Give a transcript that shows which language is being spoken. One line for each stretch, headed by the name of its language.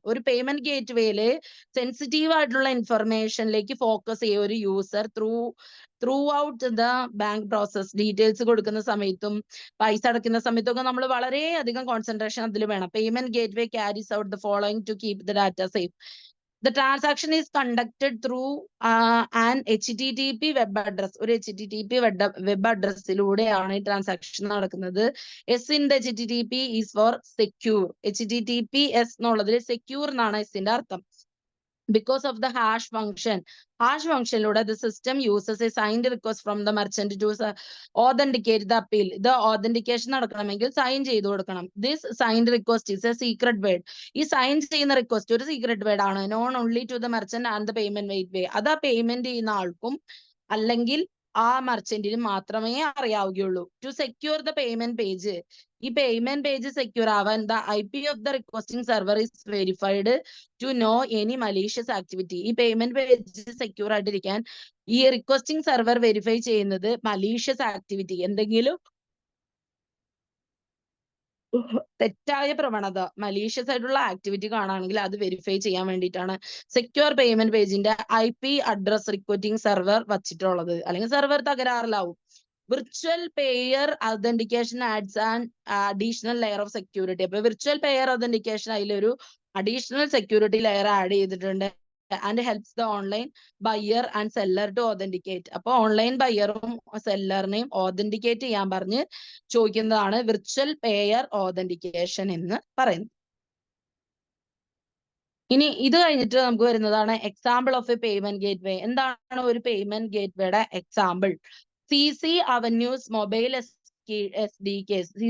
Malayalam: ഒരു payment ഗേറ്റ്വേയില് sensitive ആയിട്ടുള്ള ഇൻഫർമേഷനിലേക്ക് focus ചെയ്യുക ഒരു user
English: Throughout the bank process.
Malayalam: Details കൊടുക്കുന്ന സമയത്തും പൈസ അടയ്ക്കുന്ന സമയത്തൊക്കെ നമ്മൾ വളരെയധികം കോൺസെൻട്രേഷൻ അതിൽ വേണം.
English: Payment gateway carries out the following to keep the data safe. The transaction is conducted through an HTTP web address.
Malayalam: ഒരു HTTP web അഡ്രസ്സിലൂടെയാണ് ഈ ട്രാൻസാക്ഷൻ നടക്കുന്നത്.
English: S in the HTTP is for secure.
Malayalam: HTTPS എന്നുള്ളതിൽ secure എന്നാണ് S ന്റെ അർത്ഥം.
English: because of the hash function. Hash function the system uses a signed request from the merchant to authenticate the appeal. The authentication
Malayalam: നടക്കണമെങ്കിൽ sign ചെയ്തു കൊടുക്കണം.
English: This signed request is a secret word.
Malayalam: ഈ sign ചെയ്യുന്ന request ഒരു secret word ആണ്,
English: known only to the merchant and the payment gateway.
Malayalam: അത് ആ payment ചെയ്യുന്ന ആൾക്കും അല്ലെങ്കിൽ ആ മെർച്ചന്റിന് മാത്രമേ അറിയാവുകയുള്ളൂ.
English: to secure the payment page,
Malayalam: ഈ പേയ്മെന്റ് പേജ് സെക്യൂർ ആവാൻ
English: The IP of the requesting server is verified to know any malicious activity.
Malayalam: ഈ പേയ്മെന്റ് പേജ് സെക്യൂർ ആയിട്ടിരിക്കാൻ ഈ റിക്വസ്റ്റിംഗ് സെർവർ വെരിഫൈ ചെയ്യുന്നത് മലീഷ്യസ് ആക്ടിവിറ്റി, എന്തെങ്കിലും തെറ്റായ പ്രവണത, മലീഷ്യസ് ആയിട്ടുള്ള ആക്ടിവിറ്റി കാണുകയാണെങ്കിൽ അത് വെരിഫൈ ചെയ്യാൻ വേണ്ടിയിട്ടാണ് സെക്യൂർ പേയ്മെന്റ് പേജിന്റെ IP അഡ്രസ് റിക്വസ്റ്റിംഗ് സെർവർ വച്ചിട്ടുള്ളത്. അല്ലെങ്കിൽ server തകരാറിലാവും.
English: Virtual payer authentication adds an additional layer of security.
Malayalam: അപ്പൊ വിർച്വൽ പെയർ authentication അതിലൊരു അഡീഷണൽ സെക്യൂരിറ്റി ലെയർ ആഡ് ചെയ്തിട്ടുണ്ട്.
English: and helps the online buyer and seller to authenticate.
Malayalam: അപ്പൊ online ബയറും സെല്ലറിനെയും authenticate ചെയ്യാൻ പറഞ്ഞ് ചോദിക്കുന്നതാണ് virtual pair authentication എന്ന് പറയുന്നത്. ഇനി ഇത് കഴിഞ്ഞിട്ട് നമുക്ക് വരുന്നതാണ്
English: Example of a payment gateway.
Malayalam: എന്താണ് ഒരു payment ഗേറ്റ്വേയുടെ example? CC avenues mobile SDKs.